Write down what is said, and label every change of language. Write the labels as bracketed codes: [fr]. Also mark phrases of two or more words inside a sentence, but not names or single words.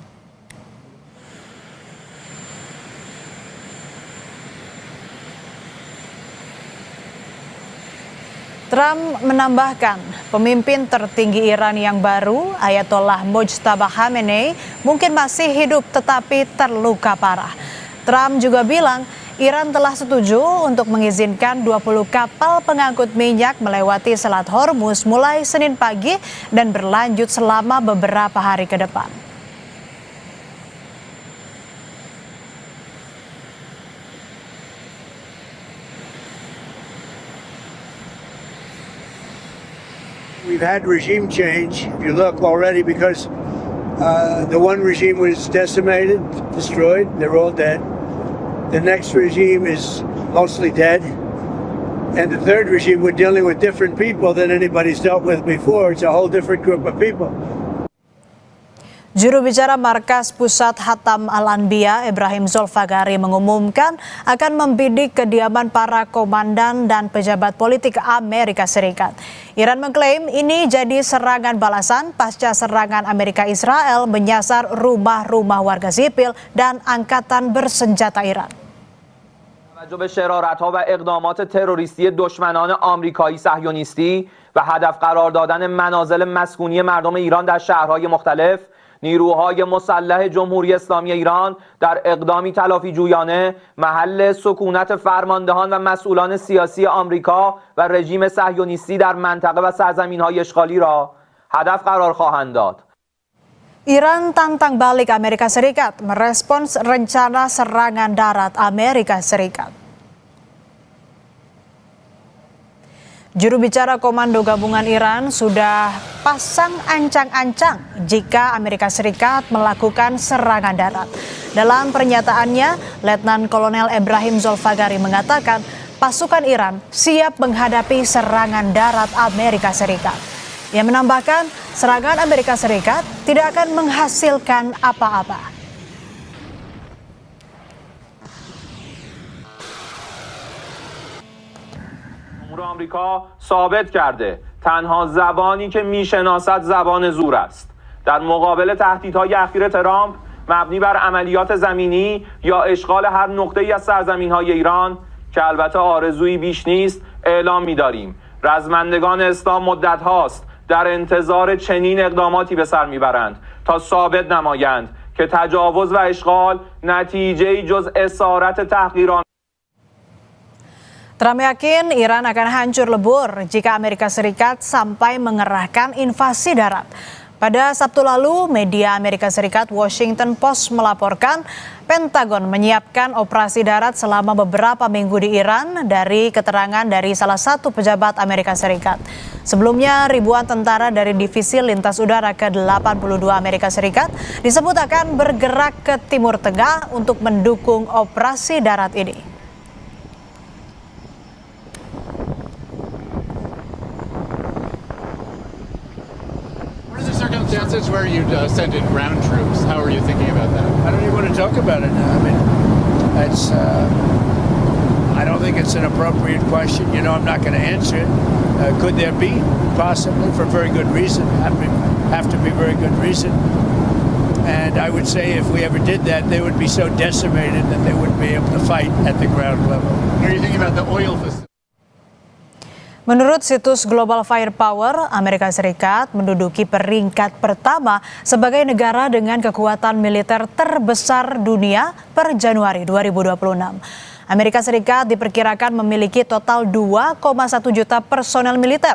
[id] Trump menambahkan, pemimpin tertinggi Iran yang baru, Ayatollah Mojtaba Khamenei, mungkin masih hidup tetapi terluka parah. Trump juga bilang, Iran telah setuju untuk mengizinkan 20 kapal pengangkut minyak melewati Selat Hormuz mulai Senin pagi dan berlanjut selama beberapa hari ke depan. [en] We've had regime change, if you look already, because the one regime was decimated, destroyed, they're all dead. The next regime is mostly dead. And the third regime, we're dealing with different people than anybody's dealt with before. It's a whole different group of people. [id] Juru bicara Markas Pusat Hatam Al-Anbiya, Ibrahim Zulfagari, mengumumkan akan membidik kediaman para komandan dan pejabat politik Amerika Serikat. Iran mengklaim ini jadi serangan balasan pasca serangan Amerika Israel menyasar rumah-rumah warga sipil dan angkatan bersenjata Iran. [fa] به شرارت‌ها و اقدامات تروریستی دشمنان آمریکایی صهیونیستی و هدف قرار دادن منازل مسکونی مردم ایران در شهرهای مختلف، نیروهای مسلح جمهوری اسلامی ایران در اقدامی تلافی جویانه محل سکونت فرماندهان و مسئولان سیاسی آمریکا و رژیم صهیونیستی در منطقه و سرزمین‌های اشغالی را هدف قرار خواهند داد. [id] Iran tantang balik Amerika Serikat merespons rencana serangan darat Amerika Serikat. Juru bicara Komando Gabungan Iran sudah pasang ancang-ancang jika Amerika Serikat melakukan serangan darat. Dalam pernyataannya, Letnan Kolonel Ibrahim Zulfagari mengatakan pasukan Iran siap menghadapi serangan darat Amerika Serikat. Ia menambahkan, serangan Amerika Serikat tidak akan menghasilkan apa-apa. [fa] جمهور آمریکا ثابت کرده تنها زبانی که میشناسد زبان زور است. در مقابل تهدیدهای اخیر ترامپ مبنی بر عملیات زمینی یا اشغال هر نقطه‌ای از سرزمین‌های ایران که البته آرزویی بیش نیست اعلام می‌داریم. رزمندگان اسلام مدت هاست در انتظار چنین اقداماتی به سر میبرند تا ثابت نمایند که تجاوز و اشغال نتیجه‌ای جز اسارت تحقیرانه. [id] Trump yakin Iran akan hancur lebur jika Amerika Serikat sampai mengerahkan invasi darat. Pada Sabtu lalu, media Amerika Serikat Washington Post melaporkan Pentagon menyiapkan operasi darat selama beberapa minggu di Iran dari keterangan dari salah satu pejabat Amerika Serikat. Sebelumnya, ribuan tentara dari Divisi Lintas Udara ke-82 Amerika Serikat disebut akan bergerak ke Timur Tengah untuk mendukung operasi darat ini. [en] Circumstances where you send in ground troops. How are you thinking about that? I don't even want to talk about it now. I mean, I don't think it's an appropriate question. You know, I'm not going to answer it. Could there be? Possibly, for very good reason. Have to be very good reason. And I would say if we ever did that, they would be so decimated that they wouldn't be able to fight at the ground level. What are you thinking about the oil facility? [id] Menurut situs Global Firepower, Amerika Serikat menduduki peringkat pertama sebagai negara dengan kekuatan militer terbesar dunia per Januari 2026. Amerika Serikat diperkirakan memiliki total 2,1 juta personel militer.